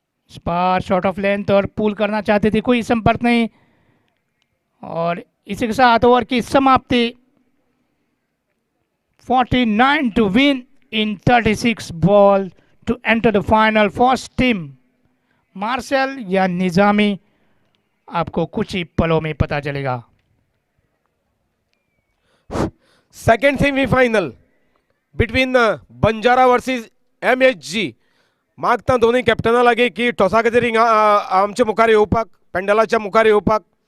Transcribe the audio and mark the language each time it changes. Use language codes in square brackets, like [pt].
[hi] इस बार short of length और पुल करना चाहते थे, कोई संपर्क नहीं, और इसी के साथ ओवर की समाप्ति। [en] 49 to win in 36 ball to enter the final. First team [hi] martial या निजामी, आपको कुछ ही पलों में पता चलेगा। [en] Second semifinal between Banjara versus MHG. [gom] मागता दोन्ही कॅप्टना लागे की टॉसा खातीर हिंगा आमच्या मुखार येवपाक, पेंडलाच्या मुखार येवपाक.